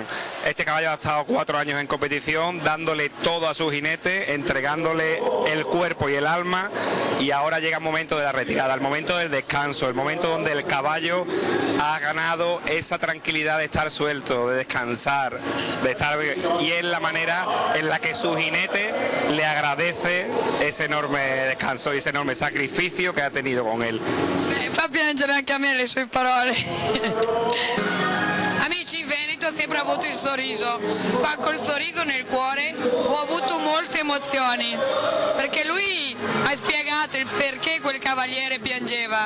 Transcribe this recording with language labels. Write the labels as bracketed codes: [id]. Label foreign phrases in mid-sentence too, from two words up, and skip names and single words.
[es] Este caballo ha estado 4 años en competición, dándole todo a su jinete, entregándole el cuerpo y el alma, y ahora llega el momento de la retirada, el momento del descanso, el momento donde el caballo ha ganado esa tranquilidad de estar suelto, de descansar, de estar, y es la manera en la que su jinete le agradece ese enorme descanso y ese enorme sacrificio che ha tenido con él. [it] Fa piangere anche a me le sue parole. Amici, in Veneto ho sempre avuto il sorriso, qua col sorriso nel cuore ho avuto molte emozioni, perché lui ha spiegato il perché quel cavaliere piangeva.